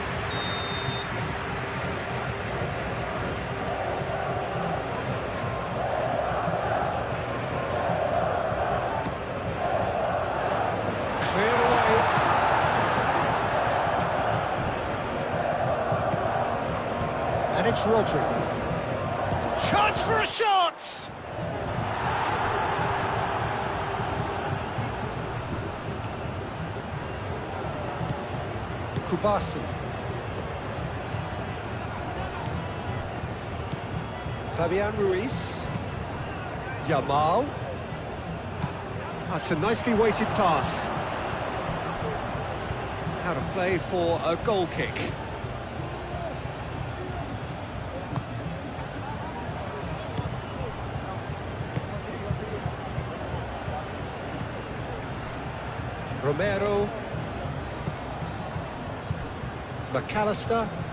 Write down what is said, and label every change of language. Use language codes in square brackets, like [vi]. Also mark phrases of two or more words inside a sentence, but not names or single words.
[en] Cleared away. And it's Rodri. Chance for a shot! Kubasi. Fabian Ruiz. Yamal. That's a nicely weighted pass. Out of play for a goal kick. Romero. McAllister.